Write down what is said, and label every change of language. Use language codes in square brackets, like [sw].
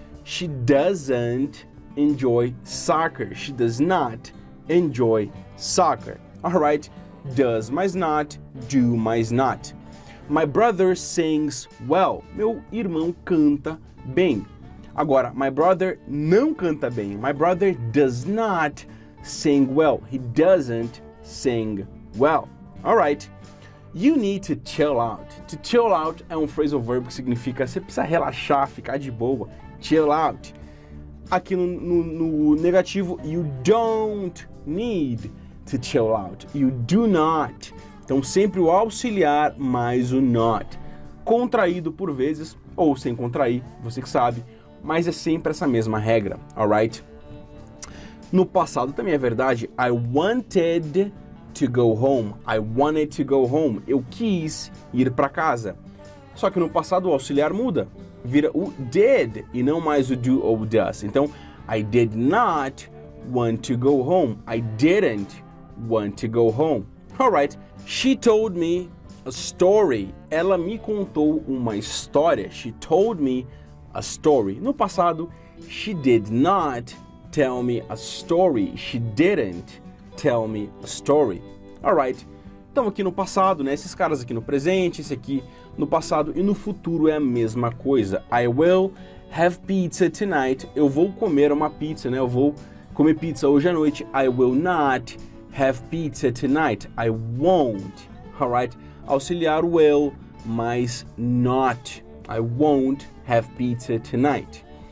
[en] She doesn't enjoy soccer. She does not enjoy soccer. Alright? Does [pt] mais [en] not, do mais not. My brother sings well. [pt] Meu irmão canta bem. Agora, [en] my brother [pt] não canta bem. [en] My brother does not sing well. He doesn't sing well. Alright? You need to chill out. [pt] To chill out é um phrasal verb que significa você precisa relaxar, ficar de boa. [en] Chill out. [pt] Aqui no negativo, [en] you don't need to chill out. You do not. [pt] Então sempre o auxiliar mais o not. Contraído por vezes, ou sem contrair, você que sabe, mas é sempre essa mesma regra, [en] alright? [pt] No passado também é verdade. [en] I wanted to go home. I wanted to go home. [pt] Eu quis ir para casa. Só que no passado o auxiliar muda. Vira o did e não mais o do ou does. Então, [en] I did not want to go home. I didn't want to go home. Alright. She told me a story. [pt] Ela me contou uma história. [en] She told me a story. [pt] No passado, [en] she did not tell me a story. She didn't tell me a story. Alright. [pt] Então aqui no passado, né? Esses caras aqui no presente, esse aqui no passado e no futuro é a mesma coisa. [en] I will have pizza tonight. [pt] Eu vou comer uma pizza, né? Eu vou comer pizza hoje à noite. [en] I will not have pizza tonight. I won't. Alright? [pt] Auxiliar will mais not. [en] I won't have pizza tonight.